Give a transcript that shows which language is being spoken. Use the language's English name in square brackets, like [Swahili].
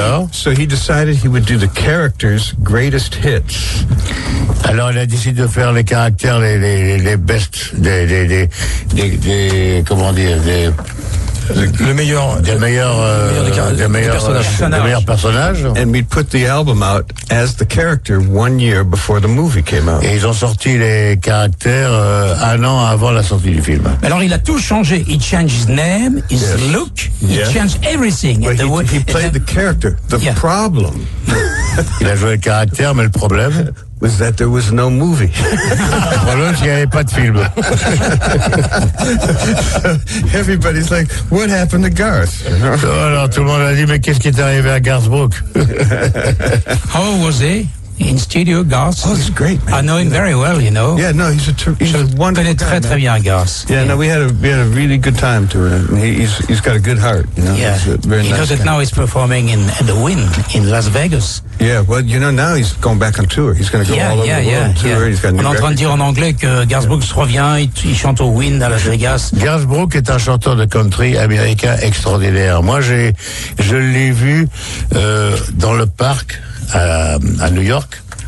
[English] So he decided he would do the character's greatest hits. [French] Alors il a décidé de faire les caractères les meilleurs personnages. [English] And we put the album out as the character 1 year before the movie came out. [French] Et ils ont sorti les caractères un an avant la sortie du film. Alors il a tout changé. [English] He changed his name, his look. Yeah. He changed everything. But he played the character. The problem. [French] Il a joué le caractère, mais le problème [English] was that there was no movie. [French] Voilà, il n'y avait pas de film. [English] Everybody's like, what happened to Garth? [French] Alors, tout le monde a dit, mais qu'est-ce qui est arrivé à Garth Brooks? [English] How was he in studio, Garth? Oh, it's great, man. I know him very well, you know. Yeah, no, he's a wonderful guy. [French] Il connaît très, très bien, Garth. [English] Yeah, no, we had a really good time to him. He's got a good heart, you know. Yeah, because he's performing in The Wind in Las Vegas. Yeah, well, you know, now he's going back on tour. He's going to go all over the world on tour. Yeah. [French] On est en train de dire en anglais que Garth Brooks revient, il chante au Wind à Las Vegas. Garth Brooks est un chanteur de country américain extraordinaire. Moi, je l'ai vu dans le parc à New York.